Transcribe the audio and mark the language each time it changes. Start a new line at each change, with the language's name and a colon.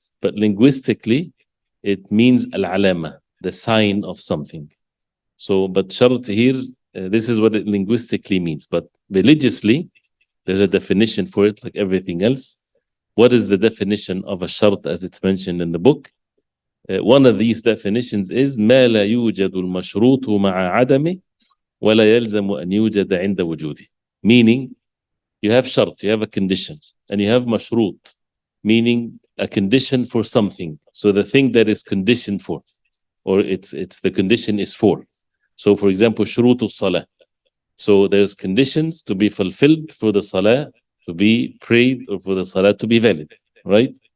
English: But linguistically, it means al-alama, the sign of something. So, but shart here, this is what it linguistically means. But religiously, there's a definition for it, like everything else. What is the definition of a shart as it's mentioned in the book? One of these definitions is
Arabic: ما لا يوجد المشروط مع عدمه ولا يلزم أن يوجد عند وجوده.
English: Meaning, you have shart, you have a condition, and you have mashrut, meaning a condition for something. So the thing that is conditioned for, or it's the condition is for. So for example, shurutu salah. So there's conditions to be fulfilled for the salah to be prayed or for the salah to be valid, right?